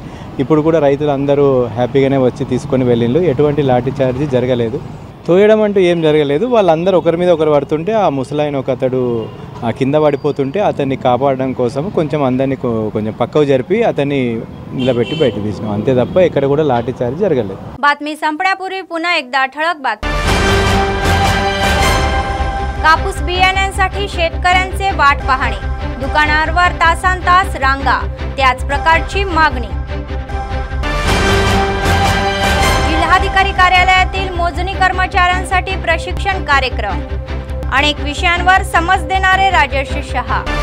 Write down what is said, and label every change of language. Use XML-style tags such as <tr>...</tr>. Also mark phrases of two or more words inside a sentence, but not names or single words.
<te>ఇప్పుడు కూడా రైతులు అందరూ హ్యాపీగానే వచ్చి తీసుకొని వెళ్ళిండ్రు, ఎటువంటి లాఠీ చార్జ్ జరగలేదు। తోయడం అంటూ ఏం జరగలేదు। వాళ్ళందరూ ఒకరి మీద ఒకరు పడుతుంటే ఆ ముసలాయన ఒక అతడు కింద పడిపోతుంటే అతన్ని కాపాడడం కోసం కొంచెం అందరినీ కొంచెం పక్కకు జరిపి అతన్ని నిలబెట్టి బయట తీసినాం, అంతే తప్ప ఎక్కడ కూడా లాఠీ చార్జ్ జరగలేదు।</te> <mr>बातमी संपण्यापूर्वी पुन्हा एकदा ठळक बातमी। कापूस बियाण्यांसाठी शेतकऱ्यांचे वाट पाहणे, दुकानांवर तासनतास रांगा, त्याच प्रकारची मागणी। जिल्हाधिकारी कार्यालयातील मोजणी कर्मचाऱ्यांसाठी प्रशिक्षण कार्यक्रम, अनेक विषयांवर समज देणारे राजेश शहा।</mr>